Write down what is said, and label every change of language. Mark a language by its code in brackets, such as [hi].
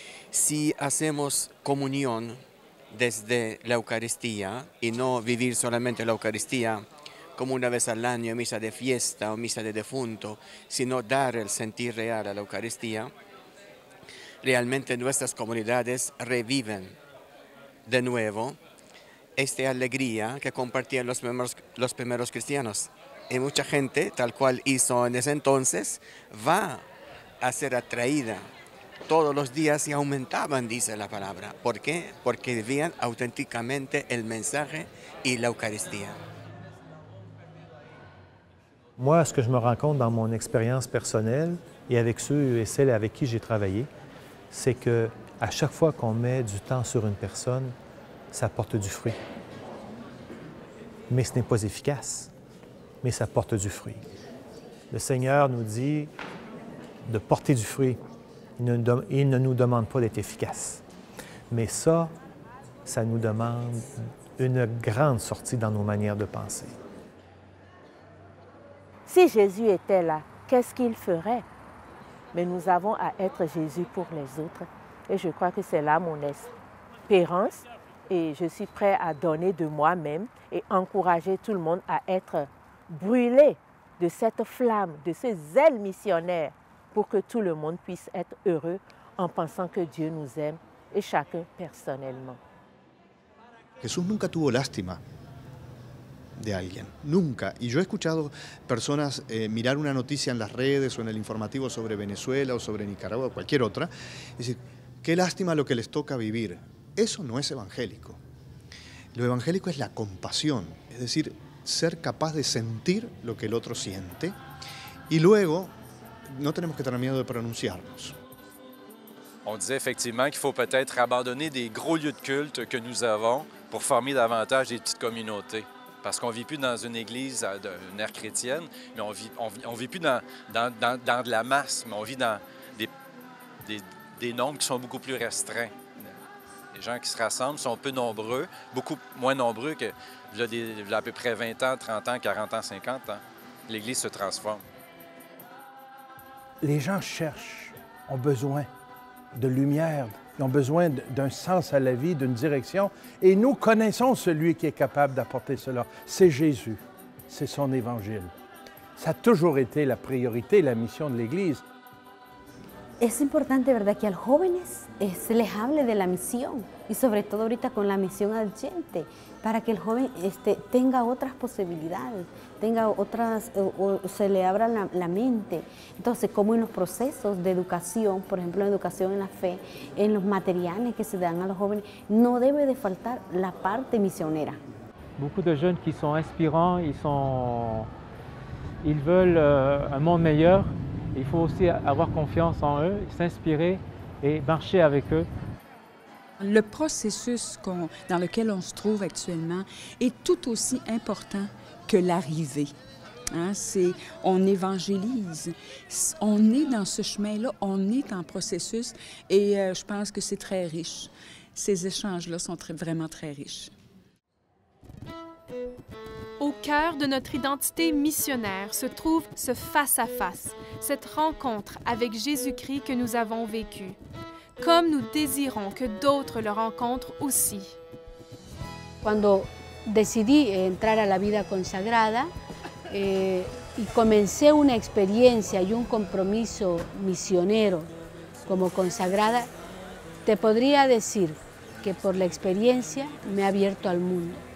[es] si hacemos comunión desde la Eucaristía y no vivir solamente la Eucaristía como una vez al año, misa de fiesta o misa de defunto, sino dar el sentir real a la Eucaristía, realmente nuestras comunidades reviven de nuevo esta alegría que compartían los primeros cristianos. Y mucha gente, tal cual hizo en ese entonces, va a ser atraída todos los días y aumentaban, dice la palabra. ¿Por qué? Porque vivían auténticamente el mensaje y la Eucaristía. [fr] Moi, ce que je me rends compte dans mon expérience personnelle et avec ceux et celles avec qui j'ai travaillé, c'est qu'à chaque fois qu'on met du temps sur une personne, ça porte du fruit. Mais ce n'est pas efficace, mais ça porte du fruit. Le Seigneur nous dit de porter du fruit. Il ne nous demande pas d'être efficace. Mais ça nous demande une grande sortie dans nos manières de penser. Si Jésus était là, qu'est-ce qu'il ferait? Mais nous avons à être Jésus pour les autres. Et je crois que c'est là mon espérance. Et je suis prêt à donner de moi-même et encourager tout le monde à être brûlé de cette flamme, de ce zèle missionnaire pour que tout le monde puisse être heureux en pensant que Dieu nous aime et chacun personnellement. [es] Jesús nunca tuvo lástima de alguien, nunca. Y yo he escuchado personas mirar una noticia en las redes o en el informativo sobre Venezuela o sobre Nicaragua o cualquier otra, y decir, qué lástima lo que les toca vivir. Eso no es evangélico. Lo evangélico es la compasión, es decir, ser capaz de sentir lo que el otro siente y luego no tenemos que tener miedo de pronunciarnos. [fr] On disait effectivement qu'il faut peut-être abandonner des gros lieux de culte que nous avons pour former davantage des petites communautés. Parce qu'on ne vit plus dans une église d'une ère chrétienne, mais on vit plus dans de la masse, mais on vit dans des nombres qui sont beaucoup plus restreints. Les gens qui se rassemblent sont peu nombreux, beaucoup moins nombreux que il y a à peu près 20 ans, 30 ans, 40 ans, 50 ans. L'Église se transforme. Les gens cherchent, ont besoin de lumière, ils ont besoin d'un sens à la vie, d'une direction. Et nous connaissons celui qui est capable d'apporter cela. C'est Jésus, c'est son évangile. Ça a toujours été la priorité, la mission de l'Église. [es] Es importante, ¿verdad?, que a los jóvenes se les hable de la misión y sobre todo ahorita con la misión urgente, para que el joven tenga otras posibilidades, tenga otras, o se le abra la mente. Entonces, como en los procesos de educación, por ejemplo, en educación en la fe, en los materiales que se dan a los jóvenes, no debe de faltar la parte misionera. [fr] Beaucoup de jeunes qui sont inspirants, ils veulent un monde meilleur. Il faut aussi avoir confiance en eux, s'inspirer et marcher avec eux. Le processus dans lequel on se trouve actuellement est tout aussi important que l'arrivée. Hein, on évangélise, on est dans ce chemin-là, on est en processus et je pense que c'est très riche. Ces échanges-là sont vraiment très riches. Au cœur de notre identité missionnaire se trouve ce face-à-face, cette rencontre avec Jésus-Christ que nous avons vécue, comme nous désirons que d'autres le rencontrent aussi. [es] Cuando decidí entrar a la vida consagrada y comencé una experiencia y un compromiso misionero como consagrada, te podría decir que por la experiencia me ha abierto al mundo.